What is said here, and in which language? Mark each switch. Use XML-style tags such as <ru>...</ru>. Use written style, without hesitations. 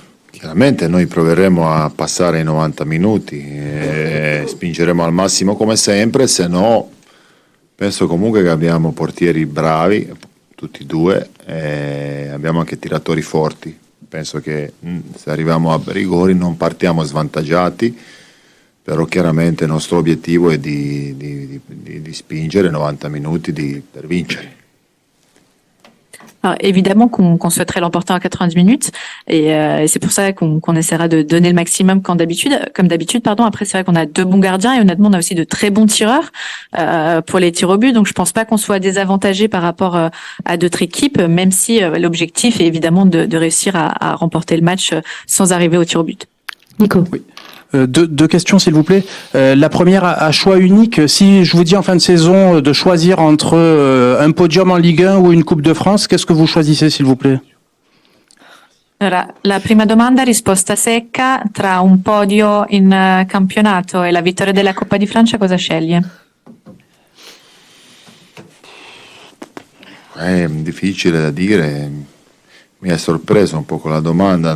<it>Chiaramente noi proveremo a passare i 90 minuti e spingeremo al massimo come sempre, se no penso comunque che abbiamo portieri bravi, tutti e 2, e abbiamo anche tiratori forti. Penso che se arriviamo a rigori non partiamo svantaggiati, però chiaramente il nostro obiettivo è di spingere 90 minuti per vincere.</it> <fr>Alors, évidemment qu'on souhaiterait l'emporter en 90 minutes et c'est pour ça qu'on essaiera de donner le maximum comme d'habitude. Après, c'est vrai qu'on a 2 bons gardiens et honnêtement, on a aussi de très bons tireurs pour les tirs au but. Donc, je pense pas qu'on soit désavantagé par rapport à d'autres équipes, même si l'objectif est évidemment de réussir à remporter le match sans arriver au tir au but. Nico. Oui. 2 questions s'il vous plaît. La première à choix unique, si je vous dis en fin de saison de choisir entre un podium en Ligue 1 ou une Coupe de France, qu'est-ce que vous choisissez s'il vous plaît?</fr> <it>Allora, la prima domanda, risposta secca, tra un podio in campionato e la vittoria della Coppa di Francia, cosa sceglie? È difficile da dire, mi ha sorpreso un po' con la domanda.</it>